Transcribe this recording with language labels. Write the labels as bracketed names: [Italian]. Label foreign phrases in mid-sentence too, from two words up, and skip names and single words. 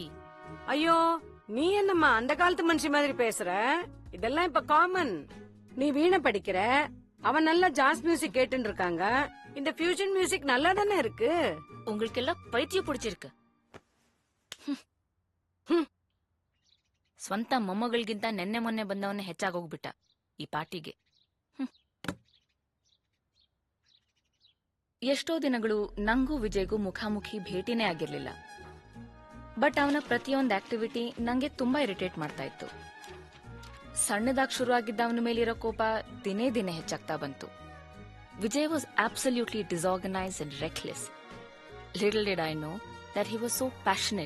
[Tamil] ஐயோ நீ என்னம்மா அந்த காலத்து மனுஷி மாதிரி பேசுற? இதெல்லாம் இப்ப காமன். நீ வீணை படிக்கிற, அவன் நல்லா [English] jazz music [Tamil] கேட்டுன்னு இருக்காங்க. இந்த [English] fusion music [Tamil] நல்லா தானே இருக்கு. உங்களுக்கெல்லாம் பைத்தியம் பிடிச்சிருக்கு. [Kannada] ಸ್ವಂತ ಮೊಮ್ಮಗಳಿಗಿಂತ ನೆನ್ನೆ ಮೊನ್ನೆ ಬಂದವನ್ನೇ ಹೆಚ್ಚಾಗೋಗ್ಬಿಟ್ಟ ಈ ಪಾರ್ಟಿಗೆ. ಎಷ್ಟೋ ದಿನಗಳು ನಂಗೂ ವಿಜಯ್ಗೂ ಮುಖಾಮುಖಿ ಭೇಟಿನೇ ಆಗಿರ್ಲಿಲ್ಲ. ಬಟ್ ಅವನ ಪ್ರತಿಯೊಂದು ಆಕ್ಟಿವಿಟಿ ನಂಗೆ ತುಂಬಾ ಇರಿಟೇಟ್ ಮಾಡ್ತಾ ಇತ್ತು. ಸಣ್ಣದಾಗಿ ಶುರುವಾಗಿದ್ದ ಅವನ ಮೇಲಿರೋ ಕೋಪ ದಿನೇ ದಿನೇ ಹೆಚ್ಚಾಗ್ತಾ ಬಂತು. [English] Vijay was absolutely disorganised and reckless. Little did I know that he was so passionate.